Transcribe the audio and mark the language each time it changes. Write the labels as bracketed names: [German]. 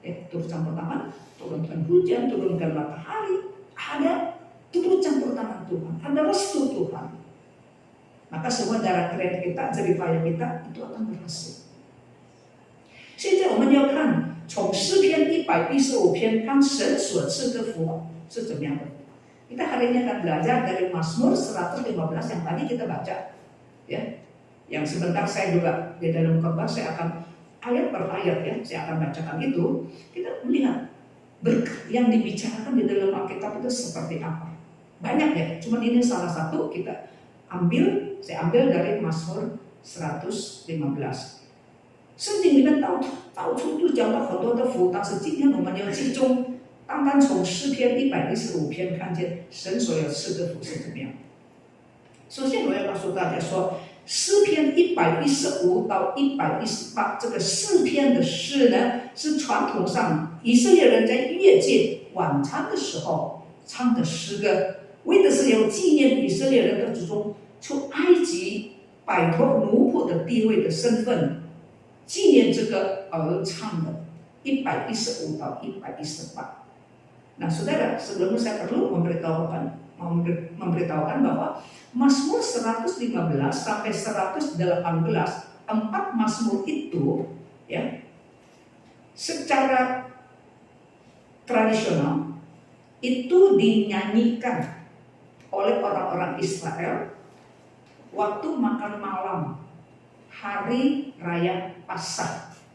[Indonesian] Turut campur tangan, turunkan hujan, turunkan matahari, ada turut campur tangan Tuhan, ada restu Tuhan. Maka semua darah keringat kita, jerih payah kita itu akan berhasil. [Chinese] 现在我们要看从诗篇115篇看神所赐的福是怎么样的。 [Indonesian] Kita hari ini akan belajar dari Mazmur 115 yang tadi kita baca, ya. Yang sebentar saya juga di dalam khotbah saya akan ayat per ayat ya, saya akan bacakan itu. Kita melihat berkat yang dibicarakan di dalam Alkitab itu seperti apa. Banyak ya, cuma ini salah satu saya ambil dari Mazmur 115。 [Chinese] 圣经里面到处都讲到很多的福，但是今天我们要集中单单从诗篇115篇看见神所要赐的福是怎么样。首先我要告诉大家说，诗篇115到118这个4篇的诗呢，是传统上以色列人在月界晚餐的时候唱的诗歌，为的是要纪念以色列人的祖宗出埃及摆脱奴仆的地位的身份，纪念这个而唱的115到118。 [Indonesian] Nah saudara, sebelum saya perlu memberitahukan bahwa Mazmur 115 sampai 118, 4 Mazmur itu ya, secara tradisional itu dinyanyikan oleh orang-orang Israel waktu makan malam hari raya Paskah.